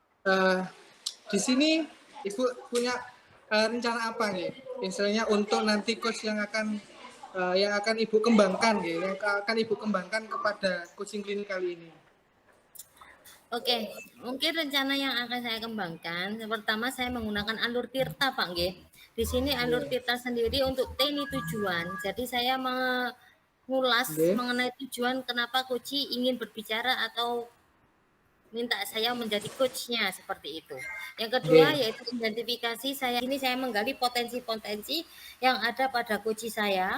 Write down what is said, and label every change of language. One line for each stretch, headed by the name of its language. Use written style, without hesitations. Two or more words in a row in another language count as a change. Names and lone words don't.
Indonesian: Di sini Ibu punya rencana apa nih? Misalnya untuk nanti coach yang akan Ibu kembangkan, yang akan Ibu kembangkan kepada coaching klinik kali ini. Oke, mungkin rencana yang akan saya kembangkan, pertama saya menggunakan alur tirta, Pak nggih. Di sini alur tirta sendiri untuk TNI tujuan. Jadi saya mengulas mengenai tujuan kenapa coach ingin berbicara atau minta saya menjadi coachnya seperti itu. Yang kedua yaitu identifikasi saya. Ini saya menggali potensi-potensi yang ada pada coach saya.